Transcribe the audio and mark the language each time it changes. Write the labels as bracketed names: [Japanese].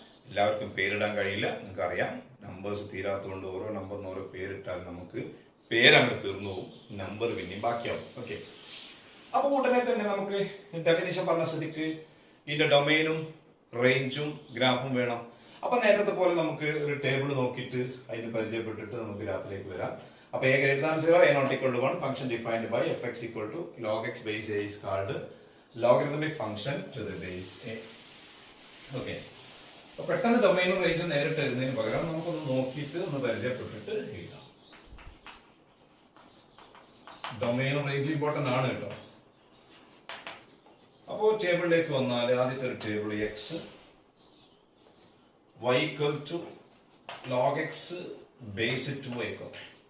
[Malayalam] എല്ലാവർക്കും പേരിടാൻ കഴിയില്ല, നിങ്ങൾക്കറിയാം. നമ്പേഴ്സ് തീരാത്തതുകൊണ്ട് ഓരോ നമ്പറിന് ഓരോ പേരിട്ടാൽ നമുക്ക് പേരങ്ങ് തീർന്നു പോകും, നമ്പർ പിന്നെയും ബാക്കിയാവും. ഓക്കെ, അപ്പൊ ഉടനെ തന്നെ നമുക്ക് ഡെഫിനിഷൻ പറഞ്ഞ സ്ഥിതിക്ക് ഇതിന്റെ ഡൊമൈനും റേഞ്ചും ഗ്രാഫും വേണം. അപ്പൊ നേരത്തെ പോലെ നമുക്ക് ഒരു ടേബിൾ നോക്കിയിട്ട് അതിന് പരിചയപ്പെട്ടിട്ട് നമുക്ക് ഗ്രാഫിലേക്ക് വരാം. [English] അപ്പൊ a greater than 0, a not equal to 1, function defined by fx equal to log x base a is called logarithmic function to the base a. [Malayalam] Okay, അപ്പൊ പെട്ടെന്ന് ഡൊമൈനും റേഞ്ചും നേരിട്ട് എഴുതുന്നതിന് പകരം നമുക്കൊന്ന് നോക്കിയിട്ട് ഒന്ന് പരിചയപ്പെട്ടിട്ട് എഴുതാം. ഡൊമൈനും റേഞ്ചും ഇമ്പോർട്ടന്റ് ആണ് കേട്ടോ. അപ്പോ ടേബിളിലേക്ക് വന്നാൽ ആദ്യത്തെ ഒരു table X y equal to log x base 2 ആയിക്കോട്ടെ.